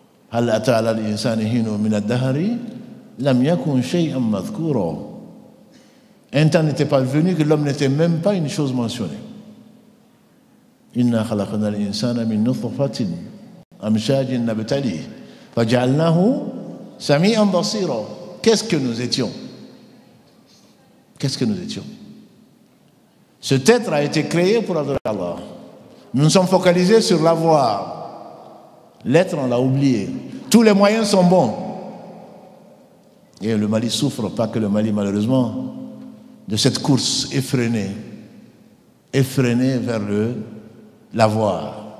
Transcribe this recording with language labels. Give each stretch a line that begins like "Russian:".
Arabic: هل أتى على الإنسان حين من الدهر لم يكن شيئا مذكورا.
French: Un temps n'était pas venu que l'homme n'était même pas une chose mentionnée.
Arabic: إنا خلقنا الإنسان من نطفة أمشاج نبتليه فجعلناه سميعا بصيرا.
French: Qu'est-ce que nous étions? Qu'est-ce que nous étions? Cet être a été créé pour adorer Allah. Nous nous sommes focalisés sur l'avoir. L'être, on l'a oublié. Tous les moyens sont bons. Et le Mali souffre, pas que le Mali malheureusement, de cette course effrénée vers l'avoir.